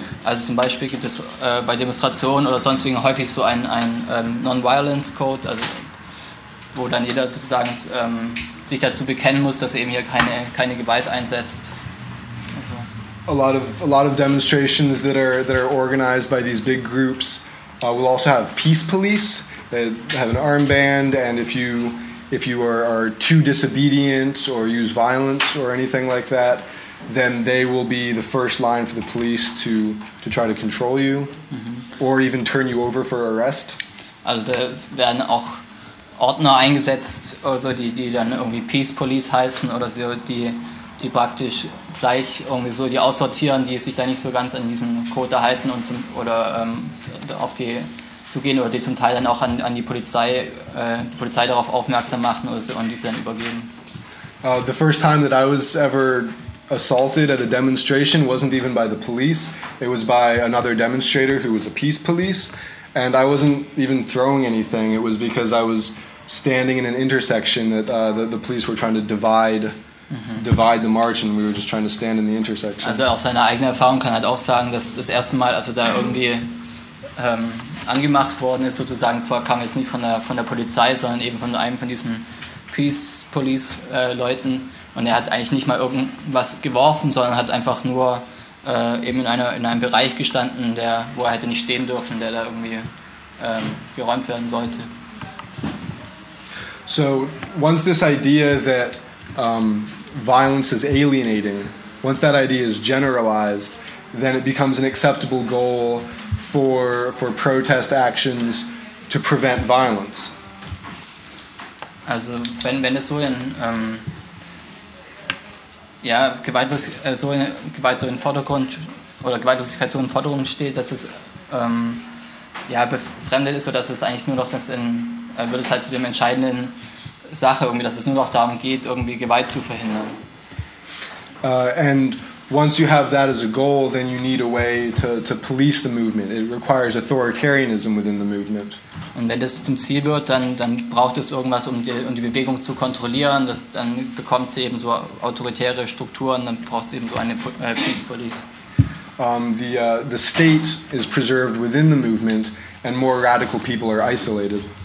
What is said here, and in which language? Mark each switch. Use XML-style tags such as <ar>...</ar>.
<de>Also zum Beispiel gibt es bei Demonstrationen oder sonst wegen häufig so ein Non-Violence Code, also wo dann jeder sozusagen sich dazu bekennen muss, dass er eben hier keine Gewalt einsetzt.</de> <en>A lot of demonstrations that are organized by these big groups will also have peace police. They have an armband, and if you are too disobedient or use violence or anything like that, then they will be the first line for the police to try to control you, mm-hmm. or even turn you over for arrest.</en> <de>Also da werden auch Ordner eingesetzt, also die dann irgendwie Peace Police heißen oder so, die praktisch gleich irgendwie so die aussortieren, die sich da nicht so ganz an diesen Code halten und zum, oder auf die zu gehen oder die zum Teil dann auch an die Polizei darauf aufmerksam machen oder so, und diese dann übergeben.</de> <en>The first time that I was ever assaulted at a demonstration wasn't even by the police. It was by another demonstrator who was a peace police, and I wasn't even throwing anything. It was because I was standing in an intersection that the police were trying to divide. Mm-hmm. Divide the march, and we were just trying to stand in the intersection.</en> <de>Also aus seiner eigenen Erfahrung kann halt auch sagen, dass das erste Mal, also da irgendwie angemacht worden ist, sozusagen, zwar kam jetzt nicht von der Polizei, sondern eben von einem von diesen Peace Police Leuten, und er hat eigentlich nicht mal irgendwas geworfen, sondern hat einfach nur eben in einem Bereich gestanden, der, wo er hätte nicht stehen dürfen, der da irgendwie geräumt werden sollte.</de> <en>So once this idea that violence is alienating, once that idea is generalized, then it becomes an acceptable goal for protest actions to prevent violence.</en> <de>Also wenn es so in Gewalt so in Vordergrund oder Gewaltlosigkeit so in Forderung steht, dass es befremdet ist, oder dass es eigentlich nur noch wird es halt zu dem entscheidenden Sache irgendwie, dass es nur noch darum geht, irgendwie Gewalt zu verhindern.</de> <en>And once you have that as a goal, then you need a way to police the movement. It requires authoritarianism within the movement.</en> <de>Und wenn das zum Ziel wird, dann braucht es irgendwas, um die Bewegung zu kontrollieren. Dann bekommt sie eben so autoritäre Strukturen. Dann braucht sie eben so eine Peace Police.</de> <en>The state is preserved within the movement, and more radical people are isolated.</en>